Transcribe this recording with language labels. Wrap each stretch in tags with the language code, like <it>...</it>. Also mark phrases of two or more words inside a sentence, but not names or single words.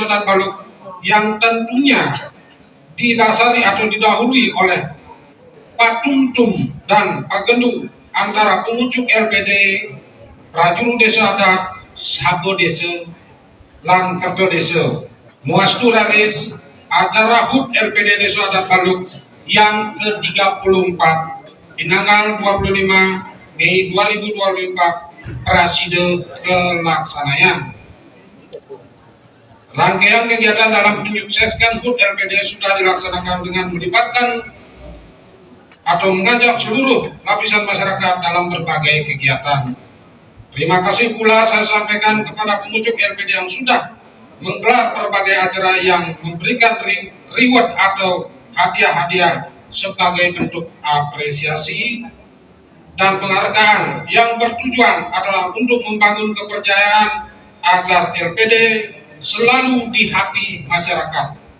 <id>Adat Baluk yang tentunya didasari atau didahului oleh Pak Tumtum dan Pak Gendu antara pengujuk LPD, Prajuru Desa Adat, Sabo Desa, lan Kerto Desa, Muastu Raris, acara HUT LPD Desa Adat Baluk yang ke-34 di tanggal 25 Mei 2024 praside kelaksanaan. Rangkaian kegiatan dalam menyukseskan HUT LPD sudah dilaksanakan dengan melibatkan atau mengajak seluruh lapisan masyarakat dalam berbagai kegiatan. Terima kasih pula saya sampaikan kepada pengunjung LPD yang sudah menggelar berbagai acara yang memberikan reward atau hadiah-hadiah sebagai bentuk apresiasi dan penghargaan yang bertujuan adalah untuk membangun kepercayaan agar LPD selalu di hati masyarakat.</id>